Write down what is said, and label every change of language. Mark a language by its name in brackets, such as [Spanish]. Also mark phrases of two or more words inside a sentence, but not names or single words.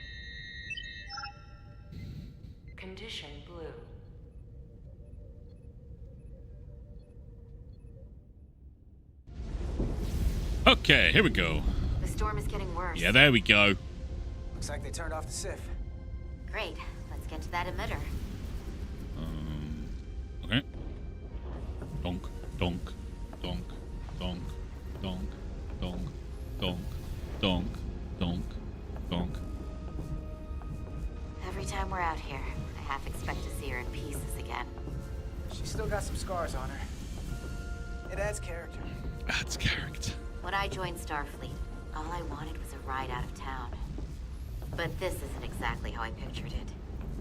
[English] Condition blue. Okay, here we go. The storm is getting worse. Yeah, there we go. Looks like they turned off the SIF. Great. Let's get to that emitter. Okay. Donk, donk, donk, donk, donk, donk, donk, donk, donk, donk. Every time we're out here, I half expect to see her in pieces again. She's still got some scars on her. It adds character. Adds character. When I joined Starfleet, all I wanted was a ride out of town. But this isn't exactly how I pictured it.